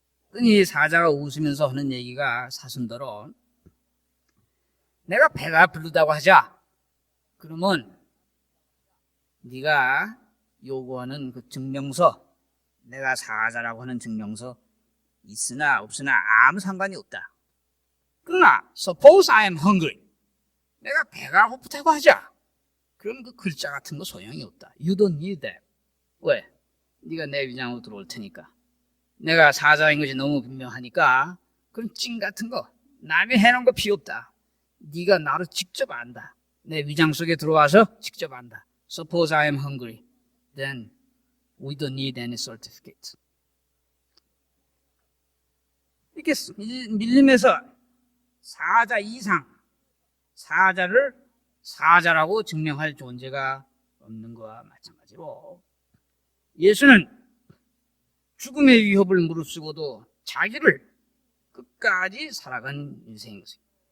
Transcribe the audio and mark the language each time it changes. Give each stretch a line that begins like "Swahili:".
Korean: 그러니 사자가 웃으면서 하는 얘기가 사슴더러 내가 배가 부르다고 하자. 그러면 네가 요구하는 그 증명서, 내가 사자라고 하는 증명서 있으나 없으나 아무 상관이 없다. 그러나
English: suppose I am hungry.
Korean: 내가 배가 고프다고 하자. 그럼 그 글자 같은 거 소용이 없다.
English: You don't need that.
Korean: 왜? 네가 내 위장으로 들어올 테니까. 내가 사자인 것이 너무 분명하니까 그럼 찡 같은 거 남이 해놓은 거 필요 없다. 네가 나를 직접 안다. 내 위장 속에 들어와서 직접 안다.
English: Suppose I am hungry. Then we don't need any certificate.
Korean: 이렇게 밀림에서 사자 이상, 사자를 사자라고 증명할 존재가 없는 것과 마찬가지로 예수는 죽음의 위협을 무릅쓰고도 자기를 끝까지 살아간 인생인 것입니다.